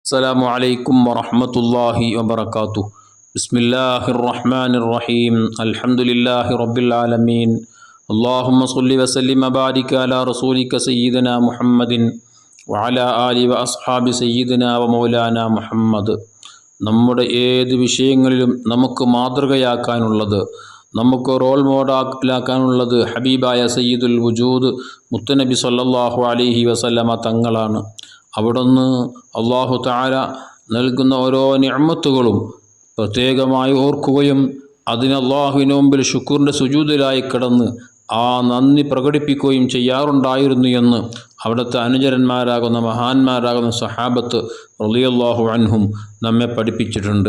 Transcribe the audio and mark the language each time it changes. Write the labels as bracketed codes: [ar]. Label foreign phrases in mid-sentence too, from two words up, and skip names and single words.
[ar] السلام عليكم ورحمة الله وبركاته. بسم الله الرحمن الرحيم. الحمد لله رب العالمين. اللهم صل وسلم وبارك على رسولك سيدنا محمد وعلى آله وأصحاب سيدنا ومولانا محمد. [ml] നമ്മുടെ ഏത് വിഷയങ്ങളിലും നമുക്ക് മാതൃകയാക്കാനുള്ളത്, നമുക്ക് റോൾ മോഡലാക്കാനുള്ളത് ഹബീബായ [ar] سيد الوجود [ml] മുത്തുനബി [ar] صلى الله عليه وسلم [ml] തങ്ങളാണ്. അവിടുന്ന് [ar] الله تعالى [ml] നൽകുന്ന ഓരോ നിഅമത്തുകളും പ്രത്യേകമായി ഓർക്കുകയും അതിന് അല്ലാഹുവിന് മുമ്പിൽ ശുക്റിൻ്റെ സുജൂദിലായി കിടന്ന് ആ നന്ദി പ്രകടിപ്പിക്കുകയും ചെയ്യാറുണ്ടായിരുന്നു എന്ന് അവിടുത്തെ അനുചരന്മാരാകുന്ന മഹാന്മാരാകുന്ന സഹാബത്ത് [ar] رضي الله عنهم [ml] നമ്മെ പഠിപ്പിച്ചിട്ടുണ്ട്.